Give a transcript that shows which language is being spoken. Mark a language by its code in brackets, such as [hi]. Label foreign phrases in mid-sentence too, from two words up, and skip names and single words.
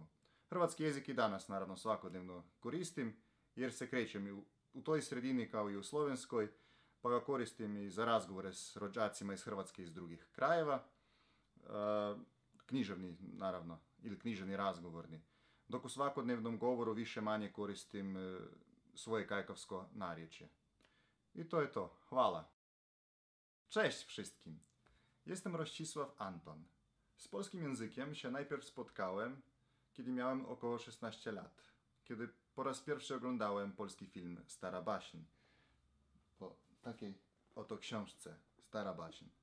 [hr] Hrvatski jezik i danas naravno svakodnevno koristim jer se krećem u toj sredini kao i u slovenskoj, pa ga koristim i za razgovore s rođacima iz Hrvatske iz drugih krajeva, književni naravno, ili književni razgovorni, dok u svakodnevnom govoru više manje koristim svoje kajkavsko narječje. I to je to. Hvala. [pl] Cześć wszystkim. Jestem Rościsław Anton. Z polskim językiem się najpierw spotkałem, kiedy miałem około 16 lat, kiedy po raz pierwszy oglądałem polski film Stara baśń. Po takiej oto książce Stara baśń.